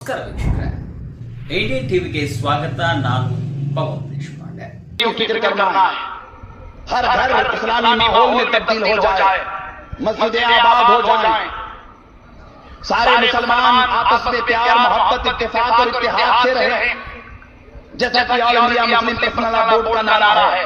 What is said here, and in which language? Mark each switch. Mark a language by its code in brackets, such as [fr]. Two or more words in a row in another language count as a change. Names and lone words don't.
[kn] ನಮಸ್ಕಾರ ವೀಕ್ಷಕರೇ, ADN ಟಿವಿಗೆ ಸ್ವಾಗತ. ನಾನು ಪವನ್ ದೇಶಪಾಂಡೆ. [hi] फिक्र करना है, हर घर इस्लामी माहौल में तब्दील हो जाए, मस्जिदें आबाद हो जाएं, सारे मुसलमान आपस में प्यार मोहब्बत इत्तेफाक और इत्तेहाद से रहें, जैसा कि ऑल इंडिया मुस्लिम पर्सनल लॉ बोर्ड का नारा है।